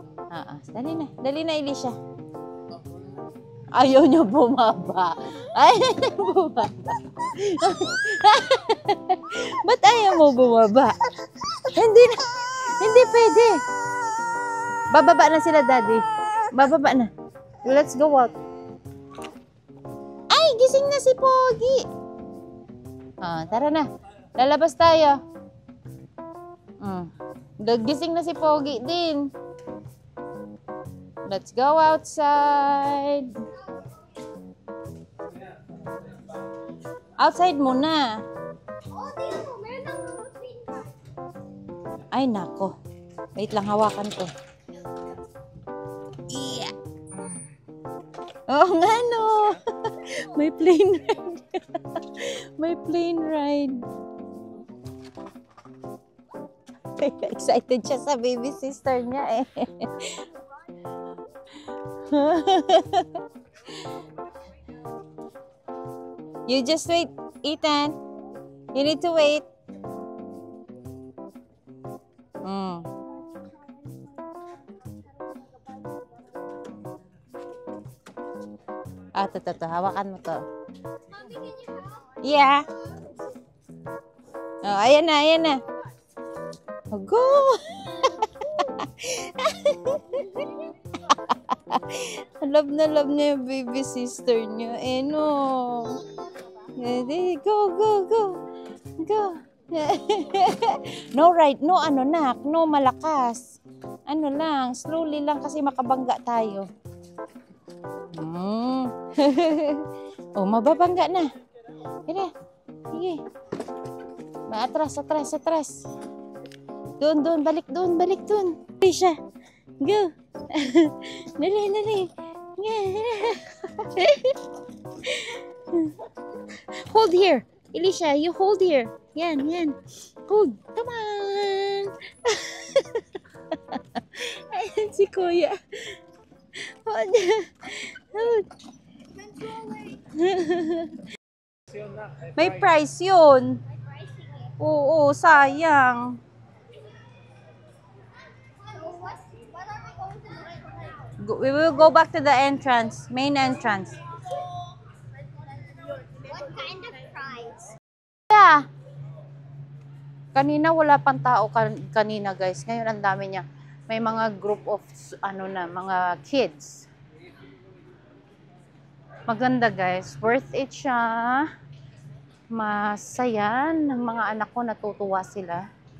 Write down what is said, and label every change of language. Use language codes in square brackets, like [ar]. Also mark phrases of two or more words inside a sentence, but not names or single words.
[tl] Dali na. Dali na, Elisha. Ayaw niya bumaba. Ayaw niya bumaba. Ba't ayaw mo bumaba? Hindi na. Hindi pwede. Bababa na sila, Daddy. Bababa na. [en] Let's go out. [tl] Ay, gising na si Pogi. Tara na. Lalabas tayo. Gising na si Pogi din. [en] Let's go outside. [tl] Outside muna. Oh, tingnan mo. Meron ng mga [en] green card. [tl] Ay, nako. Wait lang, hawakan ko. Yeah. Oh, nga no. May [en] plane ride. [tl] May [en] plane ride. [tl] Excited siya sa [en] baby sister [tl] niya eh. [en] You just wait. Ethan, you need to wait. Mm. [tl] Ito. Hawakan mo to. [en] Mommy, can you help? Yeah. [tl] Oh, ayan na. Oh, go! Love na love niya yung [en] baby sister [tl] niya. [en] Eh, no. Go. No, right. No, nak. No, [tl] malakas. Ano lang, slowly lang kasi makabangga tayo. Oh, mababangga na. Sige. Atras. Doon, balik doon. Dali siya. Go. Dali. [en] Hold here. Elisha, you hold here. Yan. Hold. Come on. [tl] Ayan si Kuya. Hold. May price yun. Oo, sayang. [en] So what are we going to do right now? We will go back to the entrance, main entrance. What kind of prize? Yeah. [tl] Kanina wala pang tao kanina, guys. Ngayon ang dami niya. May mga [en] group of [tl] mga kids. Maganda, guys. [en] Worth it [tl] siya. Masaya ng mga anak ko, natutuwa sila.